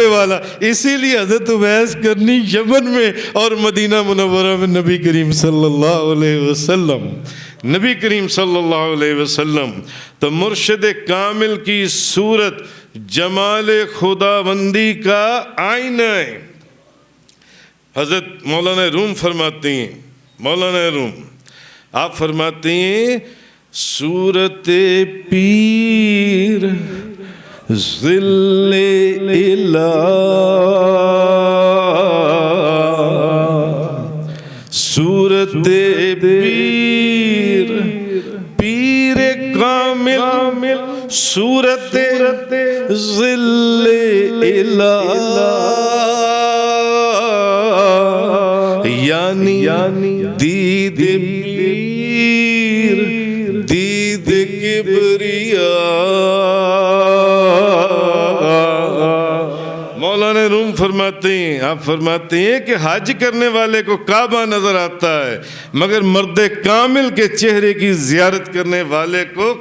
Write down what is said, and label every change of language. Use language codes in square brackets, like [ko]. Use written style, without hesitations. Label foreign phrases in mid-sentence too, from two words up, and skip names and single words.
[ur] والا اسی لیے حضرت ویس کرنی یمن میں اور مدینہ منورہ میں نبی کریم [ar] صلی اللہ علیہ وسلم [ur] نبی کریم [ar] صلی اللہ علیہ وسلم [ur] تو مرشد کامل کی صورت جمال خداوندی کا آئینہ ہے حضرت مولانا روم فرماتے ہیں مولانا روم آپ فرماتے ہیں صورت پیر [fa] ظل الہ صورت پیر پیر کامل صورت ظل الہ یعنی دید پیر دید کبریاء [ur] مولانا روم فرماتے ہیں آپ فرماتے ہیں کہ حج کرنے والے کو کعبہ نظر آتا ہے مگر مرد کامل کے چہرے کی زیارت کرنے والے کو